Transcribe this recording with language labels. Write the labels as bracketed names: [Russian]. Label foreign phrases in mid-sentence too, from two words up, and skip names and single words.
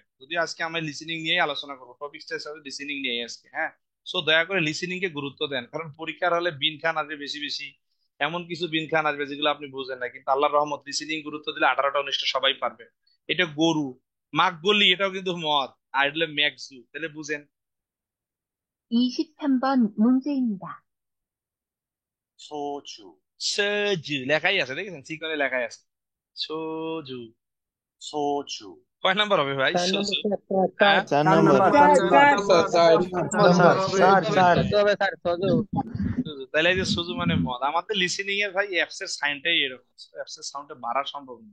[Bangla] যদি আজকে আমরা লিসেনিং নিয়েই আলোচনা করবো, টপিকটা হিসাবে লিসেনিং নিয়ে আজকে, হ্যাঁ। সো দয়া করে লিসেনিং কে গুরুত্ব দেন, কারণ পরীক্ষার হলে বিন খান আসবে বেশি বেশি, এমন কিছু বিন খান আসবে যেগুলো আপনি বুঝেন না, কিন্তু আল্লাহর রহমত লিসেনিং গুরুত্ব দিলে 18টা 19টা সবাই পারবে। এটা গরু, মাক বলি, এটাও কিন্তু মদ, আর এটা ম্যাগজু, তাহলে বুঝেন। [Korean] 23번 문제입니다. 소주, [Bangla] সজু লেখাই আছে, দেখেছেন চিকনে লেখাই আছে সজু। [Korean] 소주, [Bangla] কয় নাম্বার হবে ভাই? 4 নাম্বার সজু, স্যার। হ্যাঁ? 4 নাম্বার সুজু। তাহলে এই যে সুজু মানে মদ, আমাদের লিসেনিং এর ভাই অ্যাপস এর সাইনটাই এরকম, অ্যাপস এর সাউন্ডটা বাড়া সম্ভব না।